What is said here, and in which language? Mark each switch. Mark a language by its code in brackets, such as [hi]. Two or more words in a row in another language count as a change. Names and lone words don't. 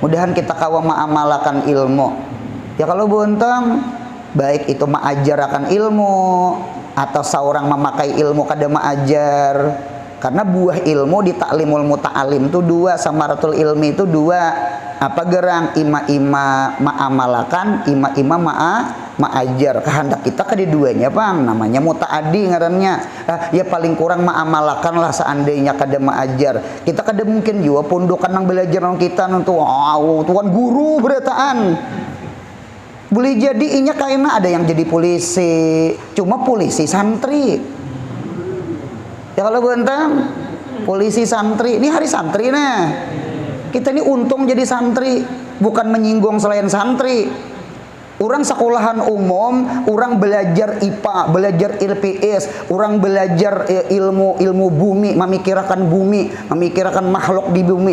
[bjn] mudahan kita kawa ma'amalakan ilmu. Ya kalau buntang baik itu ma'ajarakan ilmu atau seorang memakai ilmu kada ma'ajar. Karena buah ilmu di ta'limul muta'alim itu dua, [ar] ثمرة العلم [bjn] itu dua. Apa gerang? Ima-ima ma'amalakan, ima-ima ma'ajar. Kehendak kita keduanya bang, namanya muta'adi ngarannya. Ya paling kurang ma'amalakan lah seandainya kada ma'ajar. Kita kada mungkin juga pundukan yang belajar nang kita nanti wow, tuan guru berataan. Boleh jadi inya kayaknya ada yang jadi polisi, cuma polisi santri. Ya kalau bentang polisi santri, ini hari santri nah. Kita ini untung jadi santri, bukan menyinggung selain santri. Orang sekolahan umum, orang belajar IPA, belajar IPS, orang belajar ilmu bumi, memikirkan makhluk di bumi.